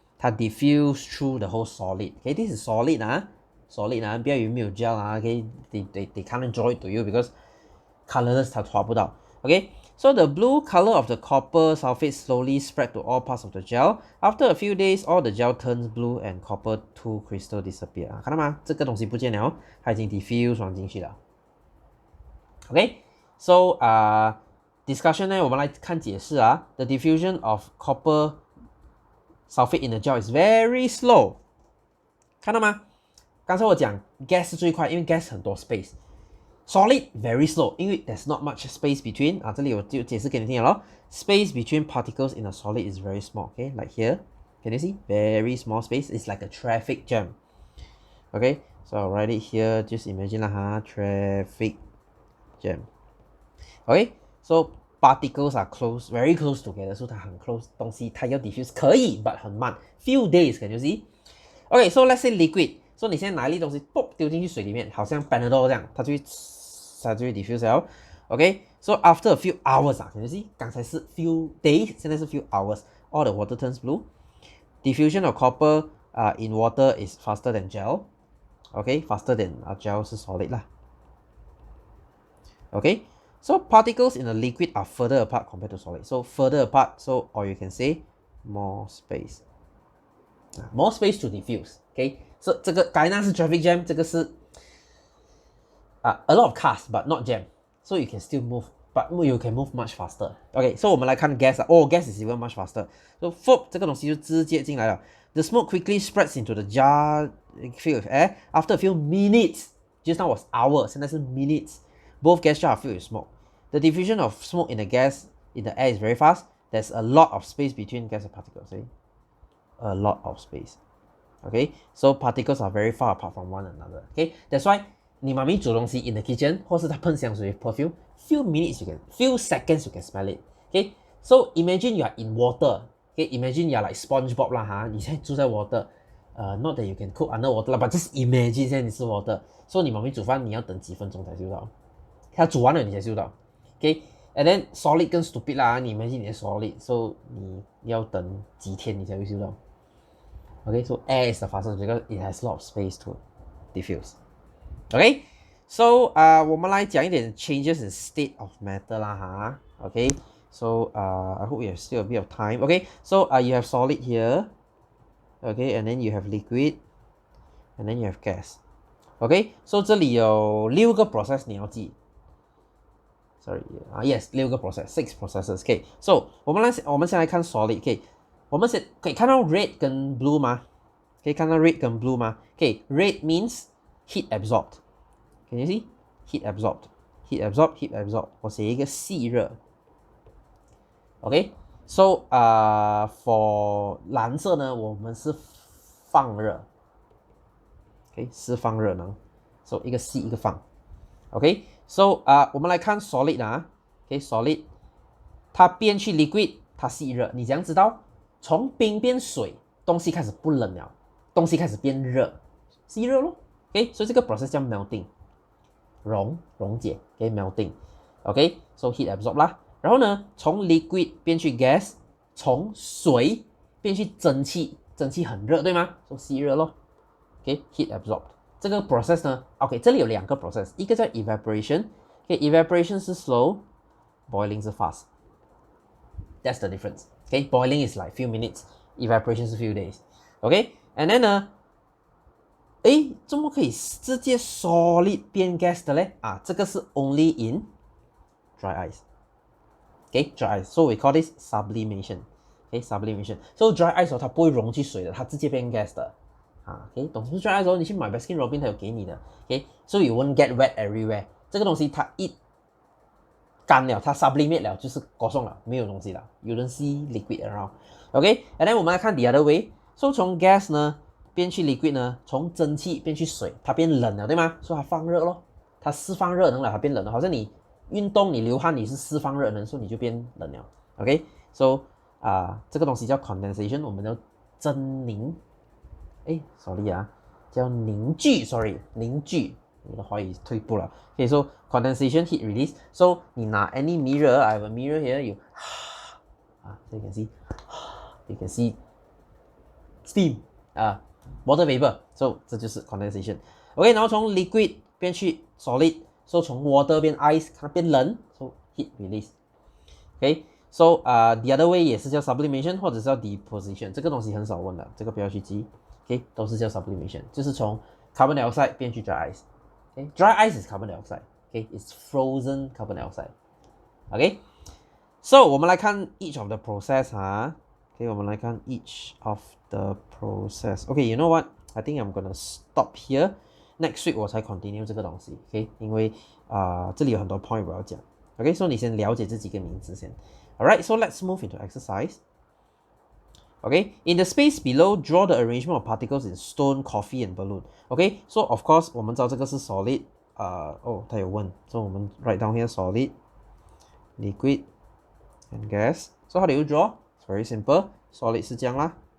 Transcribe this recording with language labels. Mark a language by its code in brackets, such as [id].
[en] 它 diffuse through the whole solid。OK，this is solid 啊，solid 啊， [zh] 不要以为没有 [en] gel 啊。 OK，they can't draw it to you because colorless [zh] 它抓不到。 [en] OK，so the blue color of the copper sulfate slowly spread to all parts of the gel. After a few days, all the gel turns blue and copper 2 crystal disappear. [zh] 看到吗？这个东西不见了哦，它已经 diffuse 完进去了。OK，so discussion 呢，我们来看解释啊。 [en] The diffusion of copper sulfate in the gel is very slow。 [zh] 看到吗？刚才我讲 gas 是最快，因为 gas 很多 space。Solid very slow，因为 [en] there's not much space between [zh] 啊，这里我就解释给你听了咯。 [en] Space between particles in a solid is very small. Okay, like here, can you see? Very small space. It's like a traffic jam. Okay, so I'll write it here. Just imagine 啦哈 traffic jam. Okay, so particles are close, very close together. So 它很 close， 东西它要 diffuse 可以 ，but 很慢。 Few days, can you see? Okay, so let's say liquid. [zh] So 你现在拿一粒东西，啵丢进去水里面，好像 Panadol 这样，它就会 diffuse 了。 [en] OK，so after a few hours 啊 ，can you see？ 刚才是 few days， 现在是 few hours。All the water turns blue. Diffusion of copper in water is faster than gel. OK，faster than gel 是 solid 啦。 OK，so particles in a liquid are further apart compared to solid. So further apart, so or you can say more space. More space to diffuse. OK，so [zh] 这个刚才那是 [en] traffic jam， 这个是a lot of cars but not jam. So you can still move, but you can move much faster. [zh] OK，so 我们来看 gas 啊。 [en] Oh, gas is even much faster. [zh] So FOB 这个东西就直接进来了。 [en] The smoke quickly spreads into the jar filled with air. After a few minutes, just now was hours, 现在是 minutes. Both gas jars are filled with smoke. The diffusion of smoke in the gas in the air is very fast. There's a lot of space between gas and particles. A lot of space. OK，so particles are very far apart from one another. OK，that's why [zh] 你妈咪煮东西 [en] in the kitchen， [zh] 或是她喷香水 [en] perfume, few seconds you can smell it. OK，so imagine you are in water. OK，imagine you are like SpongeBob 啦哈， [zh] 你现在住在 [en] water. Not that you can cook underwater 啦 ，but just imagine [zh] 现在你是 [en] water. [zh] So 你妈咪煮饭你要等几分钟才嗅到，她煮完了你才嗅到。 OK，and then solid 更 stupid 啦，你 imagine 你的 solid，so 你要等几天你才会嗅到。 [en] OK，so air is the fastest because it has a lot of space to diffuse. OK，so 我们来讲一点 changes in state of matter 啦哈。 OK，so I hope you have still a bit of time. OK，so you have solid here. OK，and then you have liquid, and then you have gas. [zh] OK，so 这里有6个 process 你要记。 [en] Yes， 6个 process，6 processes. OK，so 我们先来看 solid. OK。 [zh] 我们先可以看到 red 跟 blue 吗？可以看到 red 跟 blue 吗？ [en] OK，red means heat absorbed. Can you see? Heat absorbed. Heat absorbed, heat absorbed. [zh] 我写一个细热。 OK，so for 蓝色呢，我们是放热。 OK， 是放热能。So 一个细一个放。 OK，so 我们来看 solid 啊。OK，solid， 它变去 liquid， 它细热。你怎样知道？从冰变水，东西开始不冷了，东西开始变热，吸热咯。所以这个 process 叫 melting， 溶解。 [en] melting。 so heat absorb 啦。 [zh] 然后呢，从 liquid 变去 gas， 从水变去蒸汽，蒸汽很热，对吗？ [en] so 吸热咯。heat absorb。 [zh] 这个 process 呢，这里有2个 process， 一个叫 evaporation。evaporation 是 slow，boiling 是 fast。 [en] That's the difference. Boiling is like few minutes, evaporation 是 few days. [zh] And then 呢，怎么可以直接 solid 变 gas 的嘞？ [en] 这个是 only in dry ice. Dry ice. So we call this sublimation. Sublimation. [zh] So dry ice 它不会溶去水的，它直接变 gas 的。懂什么 dry ice 你去买 Baskin Robbins 它有给你的。 [en] So you won't get wet everywhere. [zh] 这个东西它一干了，它 sublimate 了，就是果送了，没有东西了。 [en] You don't see liquid around. OK，and then 我们来看 the other way. [zh] So 从 gas 呢变去 liquid 呢，从蒸汽变去水，它变冷了，对吗？所以它放热咯，它释放热能了，它变冷了。好像你运动你流汗你是释放热能，所以你就变冷了。 OK，so 这个东西叫 condensation， 我们叫蒸凝。 sorry 叫凝聚 ，sorry 凝聚。我的华语退步了。 [en] so condensation heat release. So 你拿 any mirror, I have a mirror here, so you can see steam water vapor. [zh] So 这就是 condensation. OK， 然后从 liquid 变去 solid， so 从 water 变 ice， 它变冷 ， [en] so heat release. [zh] OK，so the other way 也是叫 sublimation 或者是叫 deposition， 这个东西很少问的，这个不要去记。 OK， 都是叫 sublimation， 就是从 carbon dioxide 变去 dry ice。 [en] Dry ice is carbon dioxide. It's frozen carbon dioxide. So 我们来看 each of the process 我们来看 each of the process. You know what? I think I'm gonna stop here. Next week [zh] 我才 [en] continue 这个东西。 [zh] 因为这里有很多 point 我要讲。so 你先了解这几个名字先。 [en] Alright, so let's move into exercise. In the space below, draw the arrangement of particles in stone, coffee, and balloon. [zh] So of course 我们知道这个是 solid. 它有问， so 我们 write down here solid, liquid, and gas. [en] So how do you draw? It's very simple. [zh] Solid 是这样啦。